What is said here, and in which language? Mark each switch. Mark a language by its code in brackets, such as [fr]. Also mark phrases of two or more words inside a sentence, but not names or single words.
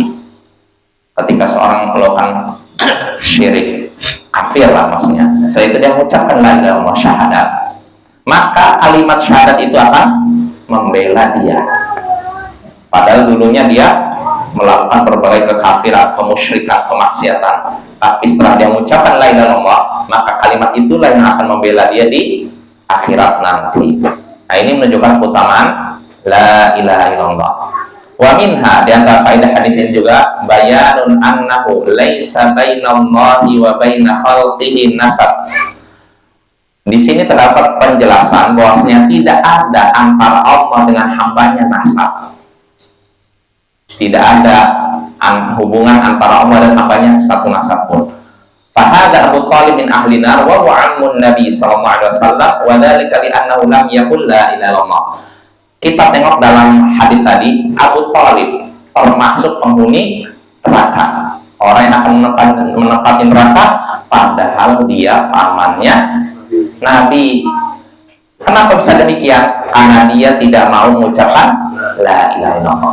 [id] Ketika seorang melakukan syirik, kafir lah maksudnya, setelah itu dia mengucapkan [ar] لا إله إلا الله, [id] syahadat, maka kalimat syahadat itu akan membela dia. Padahal dulunya dia melakukan berbagai kekafiran, kemusyrikan, kemaksiatan, tapi setelah dia mengucapkan [ar] لا إله إلا الله, [id] maka kalimat itulah yang akan membela dia di akhirat nanti. Nah, ini menunjukkan keutamaan [ar] لا إله إلا الله. ومنها, [id] di antara faedah hadis ini juga, [ar] بيان أنه ليس بين الله وبين خلقه نسب. [id] Di sini terdapat penjelasan bahwasanya tidak ada antara Allah dengan hambanya nasab. Tidak ada hubungan antara Allah dan hambanya satu nasab pun. [ar] فهذا أبو طالب من أهل النار وهو عم النبي صلى الله عليه وسلم وذلك لأنه لم يقل لا إله إلا الله. [id] Kita tengok dalam hadis tadi, Abu Thalib termasuk penghuni neraka, orang yang akan menempati neraka, padahal dia pamannya Nabi. Kenapa bisa demikian? Karena dia tidak mau mengucapkan [ar] لا إله إلا الله.